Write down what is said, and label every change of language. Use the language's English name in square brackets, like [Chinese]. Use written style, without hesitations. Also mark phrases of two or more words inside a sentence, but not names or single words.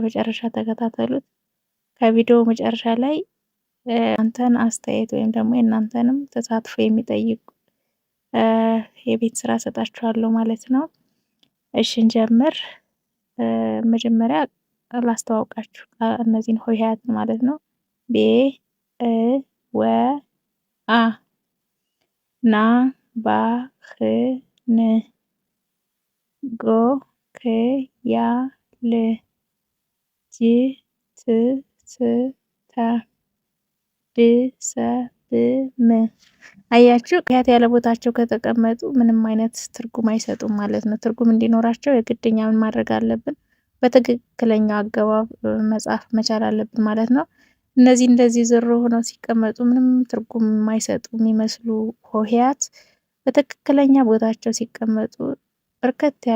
[Amharic] መጨረሻ ተከታተሉት። ከቪዲዮ መጨረሻ ላይ እናንተን አስተያየት ወይም ደግሞ የእናንተንም ተሳትፎ የሚጠይቁ የቤት ስራ ሰጣችኋለሁ ማለት ነው። እሺ እንጀምር። መጀመሪያ ላስተዋውቃችሁ እነዚህን ሆሄያት ማለት ነው። ቤ እ ወ አ ና ባ ህ ን ጎ ክ ያ ል ጅ ት ስ ተ ድ ሰ ብ ም። አያችሁ ሆሄያት ያለ ቦታቸው ከተቀመጡ ምንም አይነት ትርጉም አይሰጡም ማለት ነው። ትርጉም እንዲኖራቸው የግድኛ ምን ማድረግ አለብን? በትክክለኛው አገባብ መጻፍ መቻል አለብን ማለት ነው። እነዚህ እንደዚህ ዝሮ ሆነው ሲቀመጡ ምንም ትርጉም የማይሰጡ የሚመስሉ ሆሄያት በትክክለኛ ቦታቸው ሲቀመጡ በርከት ያሉ